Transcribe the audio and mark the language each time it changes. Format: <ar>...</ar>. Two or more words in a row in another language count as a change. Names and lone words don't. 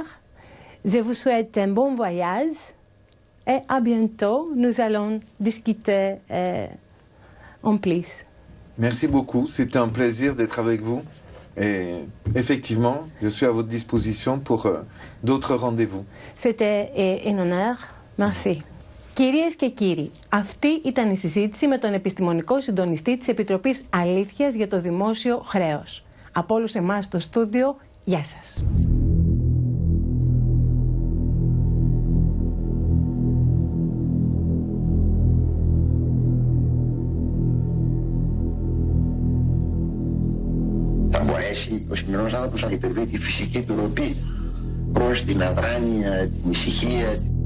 <fr>Je vous souhaite un bon voyage et à bientôt. Nous allons discuter en plus. Merci beaucoup. C'était un plaisir d'être avec vous. Et effectivement, je suis à votre disposition pour d'autres rendez-vous. C'était un honneur. Merci.</fr> <el>Κυρίες και κύριοι, αυτή ήταν η συζήτηση με τον επιστημονικό συντονιστή της Επιτροπής Αλήθειας για το Δημόσιο Χρέος. Από όλους εμάς στο στούντιο, γεια σας. Θα μπορέσει ο σημερινός άνθρωπος να υπερβεί τη φυσική του ροπή προς την αδράνεια, την ησυχία.</el>